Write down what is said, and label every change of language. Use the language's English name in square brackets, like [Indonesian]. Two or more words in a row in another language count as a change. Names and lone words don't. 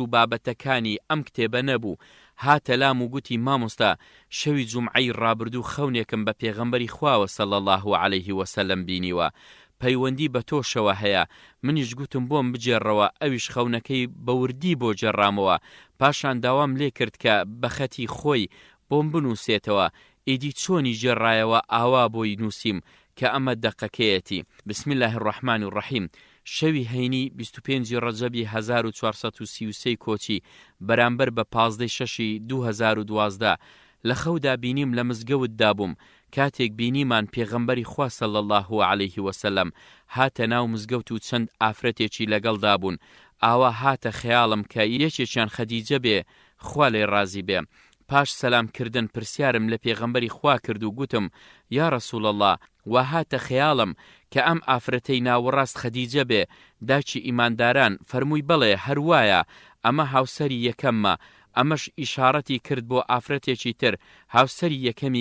[Central Kurdish] بابەتەکانی ئەم کتێبە نەبوو هاتە لام و گوتی مامۆستا شەوی جومعەی ڕابردوو خەونێکم بە پێغەمبەری خواوە [Arabic] صلی الله علیه وسلم [Central Kurdish] بینیوە پەیوەندی بە تۆشەوە هەیە منیش گوتم بۆم بجێڕەوە ئەویش خەونەکەی بەوردی بۆ جێڕامەوە پاشان داوام لێ کرد کە بە خەتی خۆی بۆم بنووسێتەوە ئیدی چۆنی جێڕایەوە ئاوا بۆی نووسیم کە ئەمە دەقەکەیەتی [Arabic] بسم الله الرحمن الرحیم [Central Kurdish] شەوی هەینی 25 ڕەجەبی 1433 کۆچی بەرامبەر بە 15/6 2012 لە خەودا بینیم لە مزگەوتدا بووم کاتێک بینیمان پێغەمبەری خوا [Arabic] صلی الله علیه [Central Kurdish] وسلم هاتە ناو مزگەوت و چەند ئافرەتێکی لەگەڵدا بوون ئاوا هاتە خەیاڵم کە یەکێکیان خەدیجە بێ خوا لێ ڕازی بێ پاش سەلامکردن پرسیارم لە پێغەمبەری خوا کرد و گوتم [Arabic] یا ڕەسوول الله [Central Kurdish] وا هاتە خەیاڵم کە ئەم ئافرەتەی ناوەڕاست خەدیجە بێ داچی ئیمانداران فەرمووی بڵێ هەروایە ئەمە هاوسەری یەکەممە ئەمەش ئیشارەتی کرد بۆ ئافرەتێکی تر هاوسەری یەکەمی